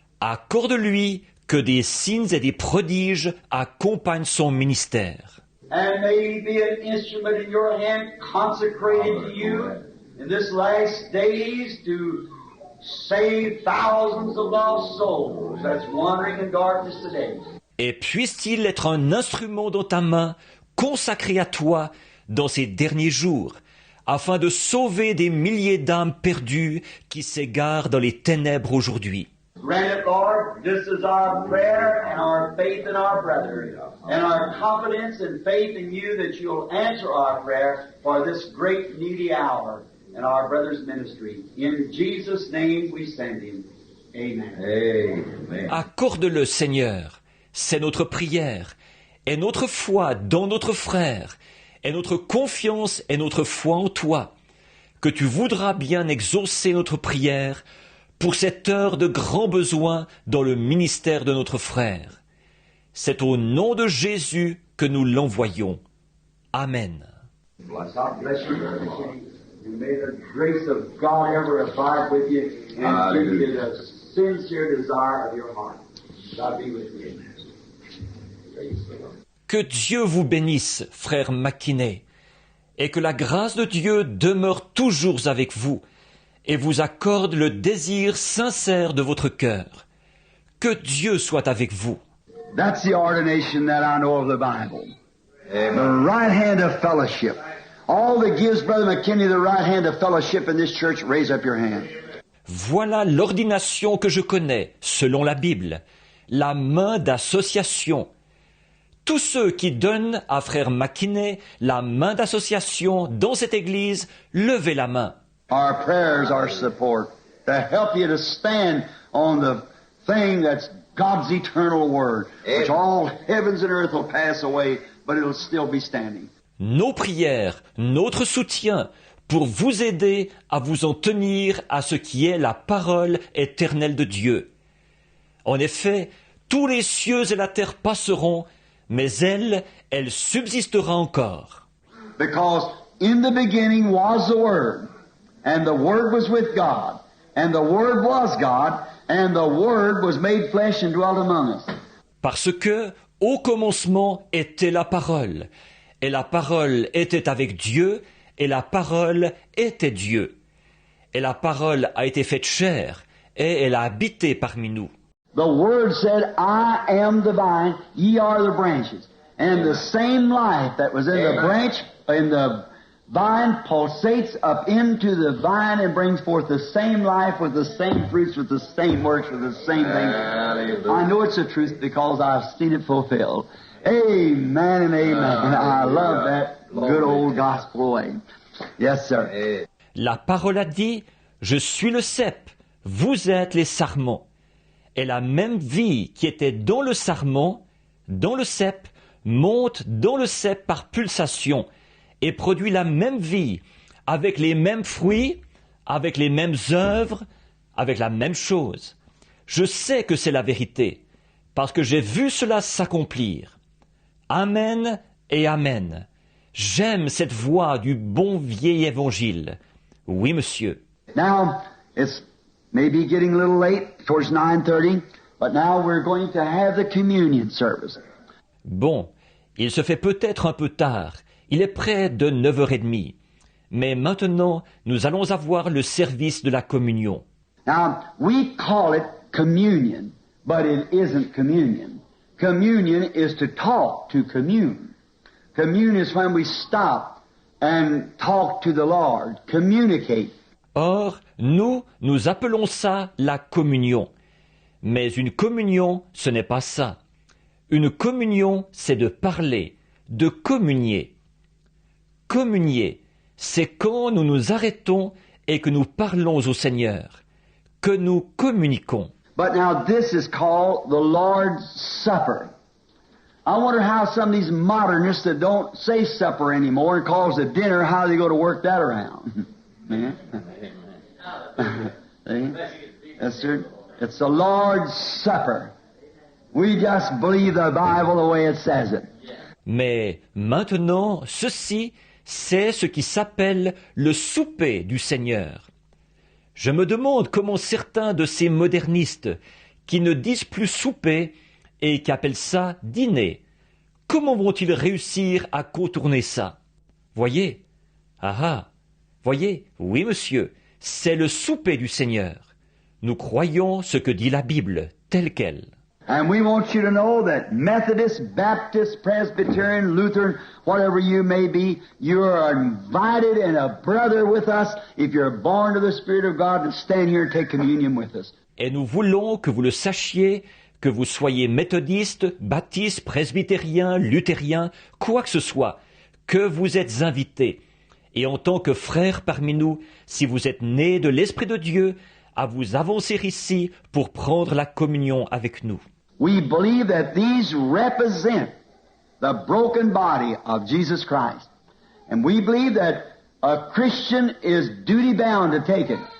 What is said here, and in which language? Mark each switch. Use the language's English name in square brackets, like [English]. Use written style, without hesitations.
[French] Accorde-lui que des signes et des prodiges accompagnent son ministère. [English] And may he be an instrument in your hand consecrated to you in this last days to save thousands of lost souls that's wandering in darkness today. [French] Et puisse-t-il être un instrument dans ta main, consacré à toi, dans ces derniers jours, afin de sauver des milliers d'âmes perdues qui s'égarent dans les ténèbres aujourd'hui. [English] Grant it, Lord, just as our prayer and our faith in our brother, and our confidence and faith in you that you'll answer our prayer for this great needy hour in our brother's ministry. In Jesus' name we send him. Amen. Amen. [French] Accorde-le, Seigneur. C'est notre prière, et notre foi dans notre frère, et notre confiance et notre foi en toi, que tu voudras bien exaucer notre prière pour cette heure de grand besoin dans le ministère de notre frère. C'est au nom de Jésus que nous l'envoyons. Amen. [English] God bless you, Brother McKinney. And may the grace of God ever abide with you and give you the sincere desire of your heart. God be with you. Praise the Lord. [French] Que Dieu vous bénisse, frère McKinney, et que la grâce de Dieu demeure toujours avec vous et vous accorde le désir sincère de votre cœur. Que Dieu soit avec vous. [English] That's the ordination that I know of the Bible. The right hand of fellowship. All that gives Brother McKinney the right hand of fellowship in this church, raise up your hand. [French] Voilà l'ordination que je connais, selon la Bible, la main d'association. Tous ceux qui donnent à frère McKinney la main d'association dans cette église, levez la main. [English] Our prayers are support to help you to stand on the thing that's God's eternal word, which all heavens and earth will pass away, but it'll still be standing. [French] Nos prières, notre soutien, pour vous aider à vous en tenir à ce qui est la parole éternelle de Dieu. En effet, tous les cieux et la terre passeront, mais elle subsistera encore. [English] Because in the beginning was the Word, and the Word was with God, and the Word was God, and the Word was made flesh and dwelt among us. [French] Parce que, au commencement était la parole, et la parole était avec Dieu, et la parole était Dieu. Et la parole a été faite chair, et elle a habité parmi nous. [English] The Word said, I am the vine, ye are the branches. And the same life that was in the branch, in the vine, pulsates up into the vine and brings forth the same life with the same fruits, with the same works, with the same things. I know it's the truth because I've seen it fulfilled. Amen and amen. I love that good old gospel way. Yes, sir. [French] La parole a dit, je suis le cep, vous êtes les sarments. Et la même vie qui était dans le sarment, dans le cep, monte dans le cep par pulsation et produit la même vie, avec les mêmes fruits, avec les mêmes œuvres, avec la même chose. Je sais que c'est la vérité, parce que j'ai vu cela s'accomplir. Amen et amen. J'aime cette voix du bon vieil évangile. Oui, monsieur. [English] Now, it's maybe getting a little late, towards 9:30, but now we're going to have the communion service. [French] Bon, il se fait peut-être un peu tard. Il est près de 9h30. Mais maintenant, nous allons avoir le service de la communion. [English] Now, we call it communion, but it isn't communion. Communion is to talk, to commune. Commune is when we stop and talk to the Lord, communicate. [French] Or, nous appelons ça la communion. Mais une communion, ce n'est pas ça. Une communion, c'est de parler, de communier. Communier, c'est quand nous nous arrêtons et que nous parlons au Seigneur, que nous communiquons. [English] But now this is called the Lord's Supper. I wonder how some of these modernists that don't say supper anymore and calls it dinner, how they go to work that around. Man. See? Yes, sir. It's the Lord's Supper. We just believe the Bible the way it says it. [French] Mais maintenant, ceci, c'est ce qui s'appelle le souper du Seigneur. Je me demande comment certains de ces modernistes qui ne disent plus souper et qui appellent ça dîner, comment vont-ils réussir à contourner ça? Voyez? Ah ah! Voyez? Oui, monsieur, c'est le souper du Seigneur. Nous croyons ce que dit la Bible, telle qu'elle. [English] And we want you to know that Methodist, Baptist, Presbyterian, Lutheran, whatever you may be, you are invited and a brother with us if you're born of the Spirit of God to stand here and take communion with us. [French] Et nous voulons que vous le sachiez, que vous soyez méthodiste, baptiste, presbytérien, luthérien, quoi que ce soit, que vous êtes invités. Et en tant que frères parmi nous, si vous êtes nés de l'Esprit de Dieu, à vous avancer ici pour prendre la communion avec nous. [English] We believe that these represent the broken body of Jesus Christ. And we believe that a Christian is duty-bound to take it.